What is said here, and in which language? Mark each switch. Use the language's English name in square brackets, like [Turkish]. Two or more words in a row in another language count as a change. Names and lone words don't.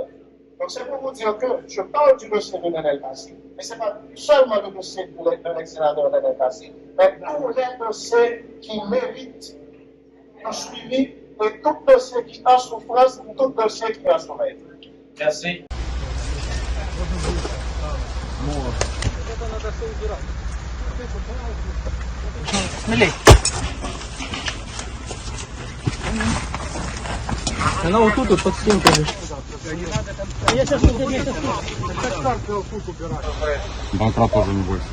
[French] Donc, c'est pour vous dire que je parle du dossier de Lionel Cassi, mais ce n'est pas seulement le dossier de l'ex-sénateur Lionel Cassi, mais tous les dossiers qui méritent un suivi et tout dossier qui est en souffrance, tout dossier qui est en sommeil. Merci. [Russian] Она вот тут, под стенкой. Банкра тоже не бойся.